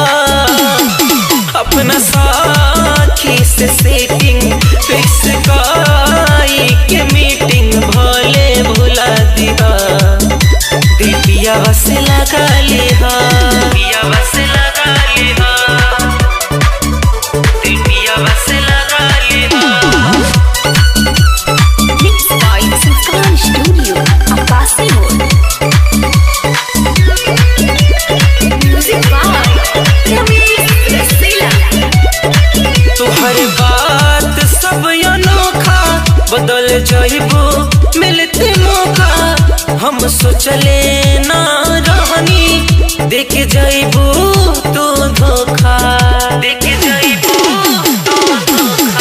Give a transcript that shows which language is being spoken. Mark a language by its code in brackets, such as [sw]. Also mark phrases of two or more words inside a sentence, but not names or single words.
[bho] अपना साथी से सेटिंग फिक्स करी के मीटिंग भले भुला दिहा, दिल पिया से लगा लिहा, पिया से लगा लिहा, दिल पिया से लगा लिहा। [en] Mixed by Sanskar Studio, Akasi Road. Music by Ramesh Rasila. [bho] तुहर बात सब अनोखा बदल जाइबो मिलते मौका। हम सोचले ना रहनी देख जाइबो तो धोखा, देख जाइबो तो धोखा।